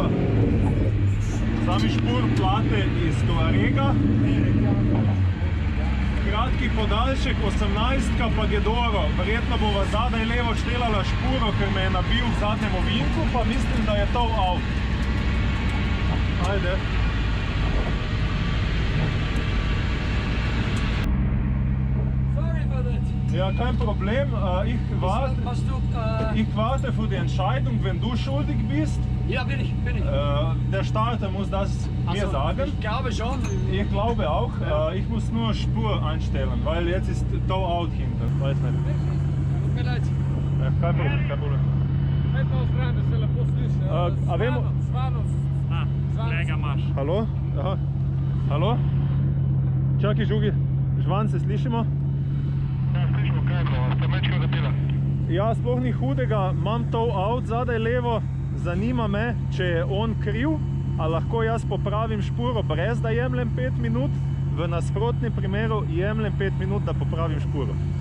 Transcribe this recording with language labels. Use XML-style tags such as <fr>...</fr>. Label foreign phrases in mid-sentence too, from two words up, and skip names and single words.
<sl>Sami špur plate iz Tuarega. Kratki podaljšek, 18-ka pa Gedoro. Verjetno bova zadaj levo štelala špuro, ker me je nabil v zadnjem ovinku, pa mislim, da je to out. Ajde.</sl> <de>Ja, kein Problem. Ich warte für die Entscheidung, wenn du schuldig bist. Ja, bin ich. Der Starter muss das mir sagen. Ich glaube schon. Ich glaube auch. Ich muss nur Spur einstellen, weil jetzt ist</de> <en>Tow out</en> <de>hinter. Weiß nicht. Tut mir leid. Ja, kein Problem, kein Problem.</de> <sl>A vemo... Halo? Aha. Halo? Čakaj, Žugi, Žvan, se slišimo? Ja, slišimo, kaj je bilo, ste mečko zapila? Ja, sploh ni hudega, imam</sl> <en>tow out</en> <sl>zadaj levo, zanima me, če je on kriv, a lahko jaz popravim špuro brez da jemljem 5 minut, v nasprotnem primeru jemljem 5 minut, da popravim špuro.</sl>